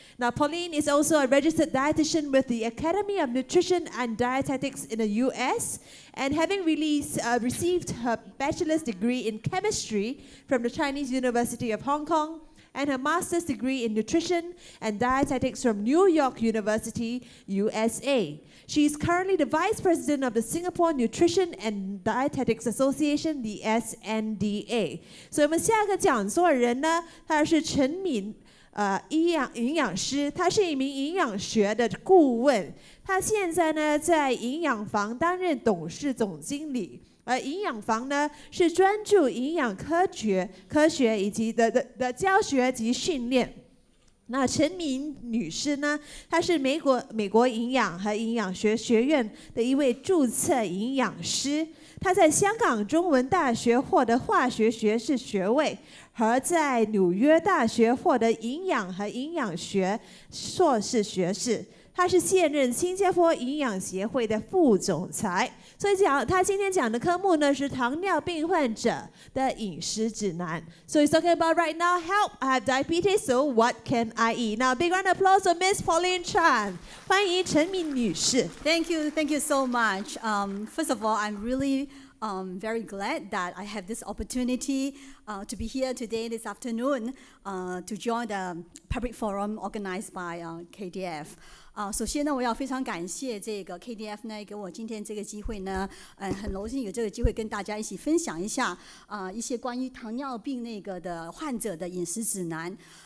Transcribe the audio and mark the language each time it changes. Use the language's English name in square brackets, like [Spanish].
[English] Now, Pauline is also a registered dietitian with the Academy of Nutrition and Dietetics in the US, and having received her bachelor's degree in chemistry from the Chinese University of Hong Kong, and her master's degree in nutrition and dietetics from New York University, USA. She is currently the vice president of the Singapore Nutrition and Dietetics Association, the SNDA. [Chinese] 所以我们下个讲座人呢，他是陈敏。营养师，他是一名营养学的顾问。他现在呢，在营养房担任董事总经理。而营养房呢，是专注营养科学以及的教学及训练。那陈敏女士呢，她是美国营养和营养学学院的一位注册营养师。她在香港中文大学获得化学学士学位，和在纽约大学获得营养和营养学硕士学士。他是现任新加坡营养协会的副总裁。所以他今天讲的科目呢是糖尿病患者的饮食指南。 [English] So he's talking about right now, help, I have diabetes, so what can I eat? Now, big round of applause for Miss Pauline Chan. [Chinese] 欢迎陈敏女士。 [English] Thank you so much. First of all, I'm really very glad that I have this opportunity to be here today, this afternoon, to join the public forum organized by KDF. [Chinese] 首先呢，我要非常感谢这个 KDF 呢，给我今天这个机会呢，很荣幸有这个机会跟大家一起分享一下一些关于糖尿病那个的患者的饮食指南。